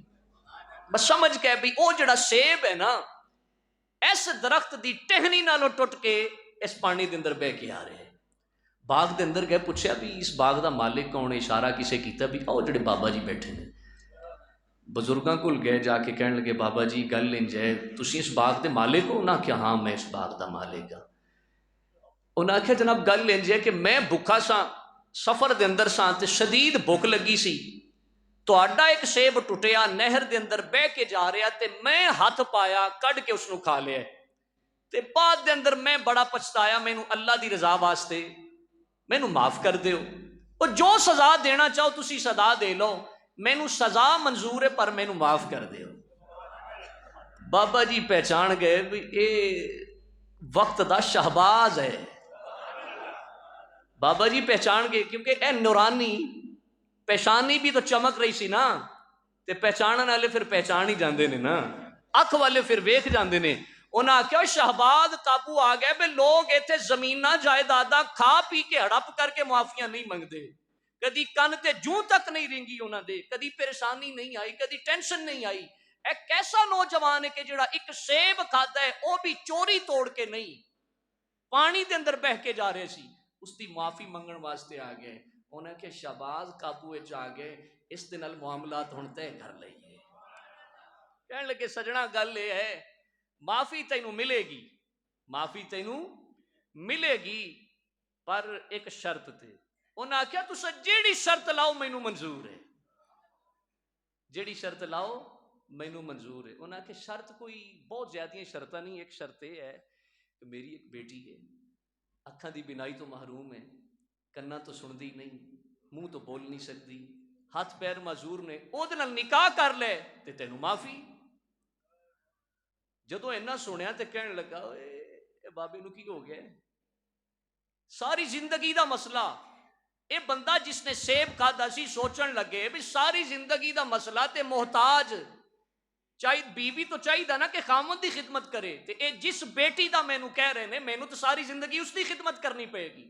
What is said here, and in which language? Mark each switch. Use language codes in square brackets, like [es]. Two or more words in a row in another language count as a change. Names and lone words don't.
[pa] بس سمجھ گئے بھی او جڑا سیب ہے نا اس درخت دی ٹہنی نالوں ٹوٹ کے اس پانی دے اندر بہ کے آ رہے۔ باغ دے اندر گئے، پوچھا بھی اس باغ دا مالک کون ہے، اشارہ کسے کیتا بھی او جڑے بابا جی بیٹھے نے۔ بزرگاں کول گئے، جا کے کہنے لگے بابا جی گل انج ہے تسی اس باغ دے مالک ہو؟ انہاں کیا ہاں میں اس باغ دا مالک ہاں۔ انہاں آخیا جناب گل انج ہے کہ میں بھکھا سا، سفر دے اندر سا تے شدید بھوک لگی سی، تہاڈا ایک سیب ٹوٹیا نہر دے اندر بہ کے جا رہا تے میں ہاتھ پایا کڈ کے اس نو کھا لیا، تے بعد دے اندر میں بڑا پچھتایا، مینوں اللہ دی رضا واسطے مینوں معاف کر دیو، اور جو سزا دینا چاہو تسی سزا دے لو، مینوں سزا منظور ہے پر مینوں معاف کر دیو۔ بابا جی پہچان گئے بھی اے وقت دا شہباز ہے۔ بابا جی پہچان گئے کیونکہ اے نورانی پہچانی بھی تو چمک رہی سی نا، تے پہچانن والے پھر پہچان ہی جاندے نے نا، اکھ والے پھر ویکھ جاندے نے۔ انہاں آخیا شہباز قابو آ گئے، بے لوگ ایتھے زمیناں جائیداداں کھا پی کے ہڑپ کر کے معافیاں نہیں منگدے، کدی کن تے جوں تک نہیں رینگی انہاں دے، کدی پریشانی نہیں آئی، کدی ٹینشن نہیں آئی۔ ایک ایسا نوجوان ہے کہ جڑا ایک سیب کھادا ہے وہ بھی چوری توڑ کے نہیں، پانی دے اندر بہ کے جا رہے سی، اس دی معافی منگن واسطے آ گئے۔ انہاں کہ شہباز قابو وچ آ گئے، اس دے نال معاملات ہن طے کر لئیے۔ کہنے لگے سجنا گل یہ ہے معافی تینوں ملے گی، معافی تینوں ملے گی، پر ایک شرط تے۔ انہاں کیا تسا جیڑی شرط لاؤ مینوں منظور ہے۔ جیڑی شرط لاؤ مینوں منظور ہے. انہاں کہ شرط کوئی بہت زیادہ شرطاں نہیں, ایک شرط یہ ہے کہ میری ایک بیٹی ہے, اکھاں دی بینائی تو محروم ہے, کنا تو سندی نہیں, منہ تو بول نہیں سکتی, ہاتھ پیر معذور نے, او دے نال نکاح کر لے تے تینوں معافی. جدو اینا سنیا تے کہنے لگا اے بابے نو کی ہو گیا, ساری زندگی دا مسئلہ. اے بندہ جس نے سیب کھادا سی سوچن لگے بھی ساری زندگی دا مسئلہ تے محتاج چاہیے بیوی تو چاہیے نا کہ خامد دی خدمت کرے, تے اے جس بیٹی دا مینوں کہہ رہے نے مینوں تو ساری زندگی اس دی خدمت کرنی پئے گی.